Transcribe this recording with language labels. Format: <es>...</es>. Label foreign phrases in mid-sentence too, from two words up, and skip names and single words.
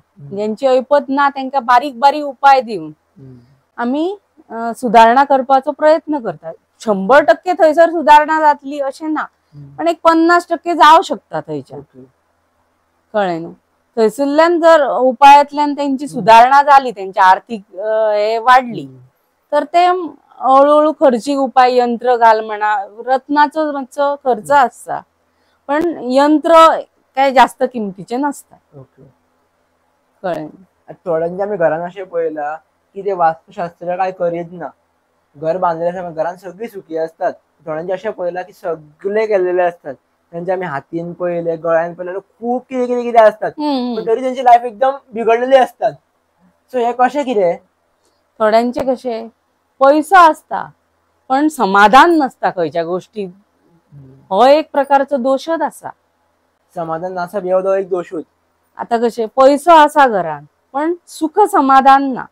<kok>ज्यांची ऐपत ना तांकां बारीक बारीक उपाय दिवन आम्ही सुधारणा करपाचो प्रयत्न करतात. 100% थंयसर सुधारणा जातली अशें ना, पण एक 50% जावं शकता थंयच्यान. कळ्ळें न्हू.</kok> <mr>थंयसरल्यान जर उपायातल्यान त्यांची सुधारणा झाली, त्यांची आर्थिक हे वाढली, तर ते हळूहळू खर्चीक उपाय यंत्र घाल म्हणा.</mr> <kok>रत्नाचो खर्च असता पण यंत्र काय जास्त किमतीचे नसता. कळ्ळें. थोड्यांच्या आम्ही घरान अशें पळयला की ते वास्तुशास्त्र काय करीत ना. घर बांधलेले आसा घरान सगळी सुखी असतात. थोड्यांचे अशें पळयला की सगळे केलेले असतात. त्यांचे आम्ही हातीन पळयले, गळ्यान पळयले, खूप कितें असतात, पण तरी त्यांची लाईफ एकदम बिघडलेली असतात. सो हे कशें कितें? थोड्यांचे कशे पैसो असता पण समाधान नसता खंयच्या गोष्टीत. हो एक प्रकारचो दोषच आसा. समाधान नासप हो एक दोषूच. आता कशे पैसो आसा घरान पण सुख समाधान ना.</kok>